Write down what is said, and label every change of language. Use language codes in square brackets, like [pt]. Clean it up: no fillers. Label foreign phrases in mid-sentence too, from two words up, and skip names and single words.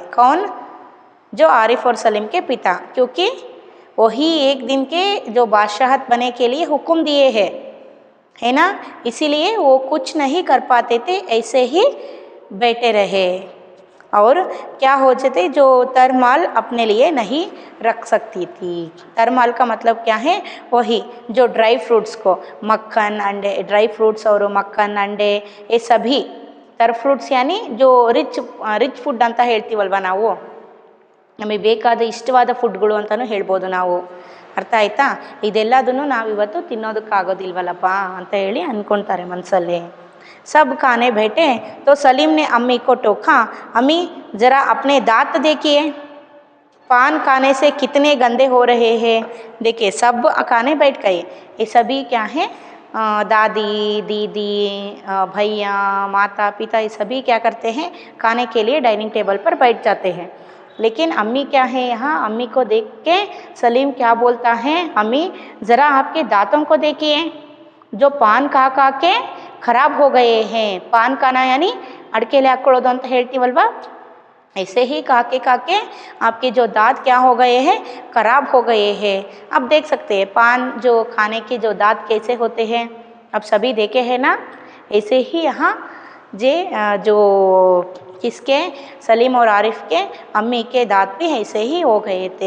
[hi] कौन, जो आरिफ और सलीम के पिता, क्योंकि वही एक दिन के जो बादशाहत बने के लिए हुक्म दिए हैं, है ना, इसीलिए वो कुछ नहीं कर पाते थे, ऐसे ही बैठे रहे। और क्या हो जाते जो तरमाल अपने लिए नहीं रख सकती थी। तरमाल का मतलब क्या है, वही जो [en] dry fruits [hi] को मक्खन अंडे, [en] dry fruits [hi] और मक्खन अंडे ये सभी तर फ्रूट्स यानी जो [en] rich food [kn] ಅಂತ ಹೇಳ್ತೀವಲ್ವ ನಾವು, ನಮಗೆ ಬೇಕಾದ ಇಷ್ಟವಾದ ಫುಡ್ಗಳು ಅಂತಲೂ ಹೇಳ್ಬೋದು ನಾವು. ಅರ್ಥ ಆಯ್ತಾ? ಇದೆಲ್ಲದನ್ನು ನಾವಿವತ್ತು ತಿನ್ನೋದಕ್ಕಾಗೋದಿಲ್ವಲ್ಲಪ್ಪ ಅಂತ ಹೇಳಿ ಅಂದ್ಕೊಳ್ತಾರೆ ಮನಸ್ಸಲ್ಲಿ. [hi] सब खाने बैठे तो सलीम ने अम्मी को टोका, अम्मी ज़रा अपने दांत देखिए, पान खाने से कितने गंदे हो रहे हैं. देखिए सब खाने बैठ गए, ये सभी क्या हैं, दादी दीदी भैया माता पिता ये सभी क्या करते हैं, खाने के लिए डाइनिंग टेबल पर बैठ जाते हैं. लेकिन अम्मी क्या है यहाँ, अम्मी को देख के सलीम क्या बोलता है, अम्मी ज़रा आपके दांतों को देखिए जो पान खाके खराब हो गए हैं. पान खाना यानी [kn] ಅಡಿಕೆಲೆ ಹಾಕ್ಕೊಳ್ಳೋದು ಅಂತ ಹೇಳ್ತೀವಲ್ವಾ, [hi] ऐसे ही काके काके आपके जो दांत क्या हो गए हैं, खराब हो गए हैं. आप देख सकते हैं पान जो खाने के जो दांत कैसे होते हैं, आप सभी देखे हैं ना. ऐसे ही यहाँ जो किसके, सलीम और आरिफ के अम्मी के दांत भी ऐसे ही हो गए थे.